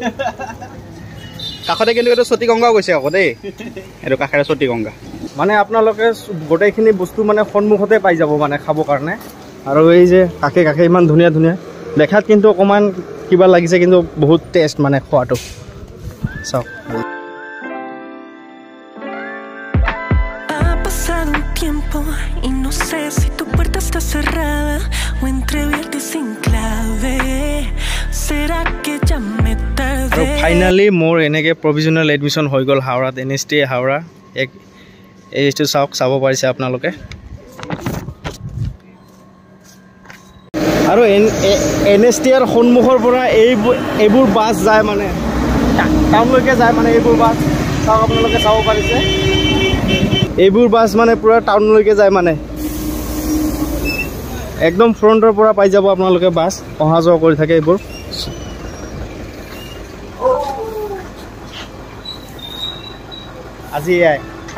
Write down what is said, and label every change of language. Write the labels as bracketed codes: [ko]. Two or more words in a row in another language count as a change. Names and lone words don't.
[as] কাষতে কিন্তু এইটো চতী গংগাও গৈছে আকৌ দেই এইটো কাষেৰে চতী গংগা মানে আপোনালোকে গোটেইখিনি বস্তু মানে সন্মুখতে পাই যাব মানে খাবৰ কাৰণে আৰু এই যে কাষে কাষে ইমান ধুনীয়া ধুনীয়া দেখাত কিন্তু অকণমান কিবা লাগিছে কিন্তু বহুত টেষ্ট মানে খোৱাটো চাওক [es] Ha pasado un tiempo y no sé si tu puerta está cerrada o entreabierta y sin clave. ¿Será que ya me [as] আৰু [es] tardé? [as] ফাইনেলি মোৰ এনেকৈ [en] provisional admission [as] হৈ গ'ল হাওৰাত NSTI হাওৰা এইটো চাব পাৰিছে আপোনালোকে আৰু NSTIৰ সন্মুখৰ পৰা এইবোৰ বাছ যায় মানে টাউনলৈকে যায় মানে এইবোৰ বাছ চাওক আপোনালোকে চাব পাৰিছে এইবোৰ বাছ মানে পুৰা টাউনলৈকে যায় মানে একদম ফ্ৰণ্টৰ পৰা পাই যাব আপোনালোকে বাছ অহা যোৱা কৰি থাকে এইবোৰ আজি